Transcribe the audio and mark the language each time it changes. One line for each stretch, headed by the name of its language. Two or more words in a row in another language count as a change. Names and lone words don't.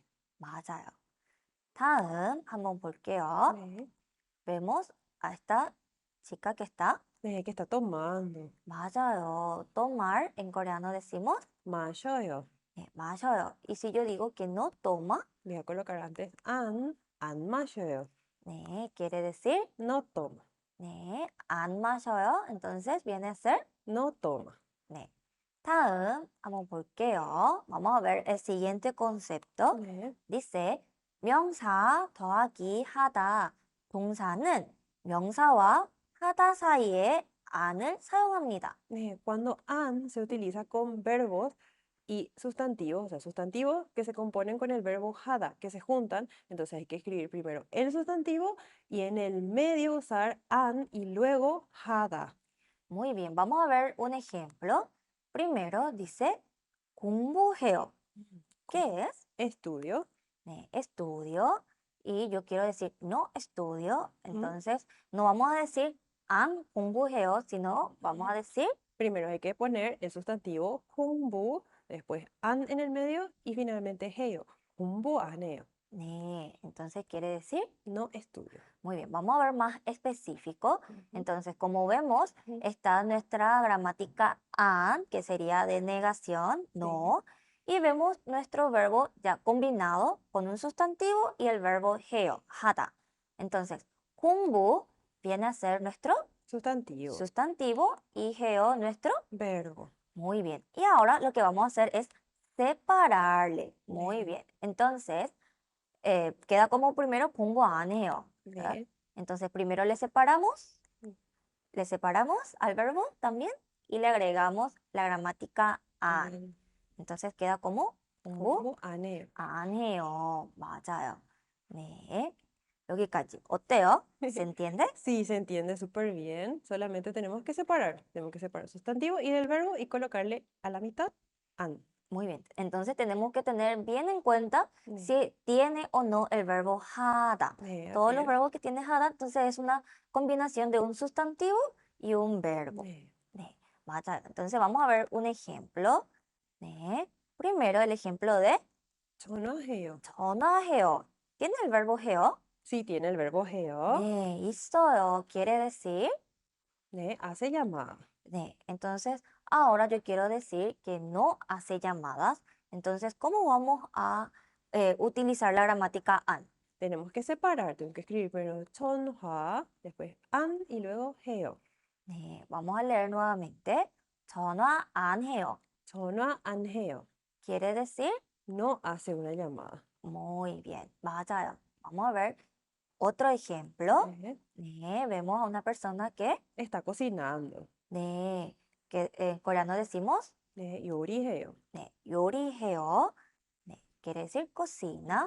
Korean: 맞아요. 다음 한번 볼게요. 네,
Spanish: Vemos a esta chica que está. ¿qué está tomando?
Korean: 맞아요.
Spanish: tomar en coreano decimos
Korean: 마셔요. 네, 마셔요.
Spanish: Y si yo digo que no toma, Voy a colocar antes
Korean: 안 마셔요. 네,
Spanish: quiere decir No toma.
Korean: 네, 안 마셔요.
Spanish: Entonces viene a ser No toma.
Korean: 네. 다음 한번 볼게요.
Spanish: Vamos a ver el siguiente concepto.
Korean: 네,
Spanish: Dice
Korean: 명사 더하기 하다. 동사는 명사와 하다 사이에 안을 사용합니다.
Spanish: cuando an se utiliza con verbos y sustantivos, o sea, sustantivos que se componen con el verbo hada, que se juntan, entonces hay que escribir primero el sustantivo y en el medio usar an y luego hada. Muy bien, vamos a ver un ejemplo. Primero dice 공부해요. ¿Qué es? Estudio. 네, estudio. Y yo quiero decir no estudio. Mm. Entonces, no vamos a decir
Korean: 안 공부해요,
Spanish: sino vamos a decir Primero hay que poner el sustantivo 공부, después an en el medio y finalmente 해요.
Korean: 공부 안 해요. 네,
Spanish: entonces quiere decir No estudio. muy bien, vamos a ver más específico. Ujú. Entonces, como vemos, Ujú. está nuestra gramática an, que sería de negación, no. Y vemos nuestro verbo ya combinado con un sustantivo y el verbo
Korean: 해요, 하다.
Spanish: Entonces, 공부 viene a ser nuestro Sustantivo. sustantivo y 해요 nuestro. Verbo. Muy bien. Y ahora lo que vamos a hacer es separarle. Muy
Korean: 네.
Spanish: bien. Entonces, queda como primero
Korean: 공부 안 해요.
Spanish: ¿verdad?
Korean: 네.
Spanish: Entonces, primero Mm. le separamos al verbo también y le agregamos la gramática 안.
Korean: 안.
Spanish: entonces queda como 공부
Korean: 공부 안 해요. 안 해요. 맞아요. 네. 여기까지. 어때요?
Spanish: ¿Se entiende? Sí, se entiende súper bien. Solamente tenemos que separar. Tenemos que separar sustantivo y del verbo y colocarle a la mitad an. Muy bien. Entonces tenemos que tener bien en cuenta
Korean: 네.
Spanish: si tiene o no el verbo 하다.
Korean: 네,
Spanish: Todos así los es. verbos que tiene 하다, entonces es una combinación de un sustantivo y un verbo.
Korean: 네. 네, 맞아요.
Spanish: Entonces vamos a ver un ejemplo. 네. Primero el ejemplo de
Korean: 전화해요. 전화해요.
Spanish: ¿Tiene el verbo 해요? Sí, tiene el verbo 해요.
Korean: 네, 있어요.
Spanish: Quiere decir 네, hace llamada. 네, entonces ahora yo quiero decir que no hace llamadas. Entonces, ¿cómo vamos a utilizar la gramática an? Tenemos que separar. Tengo que escribir primero 전화, después an y luego 해요.
Korean: 네,
Spanish: vamos a leer nuevamente.
Korean: 전화 안 해요. 전화 안 해요.
Spanish: Quiere decir No hace una llamada. muy bien, 맞아요. Vamos a ver otro ejemplo.
Korean: 네. 네,
Spanish: vemos a una persona que, Está cocinando. 네, que en coreano decimos
Korean: 네, 요리해요. 네, 요리해요. 네,
Spanish: quiere decir cocina.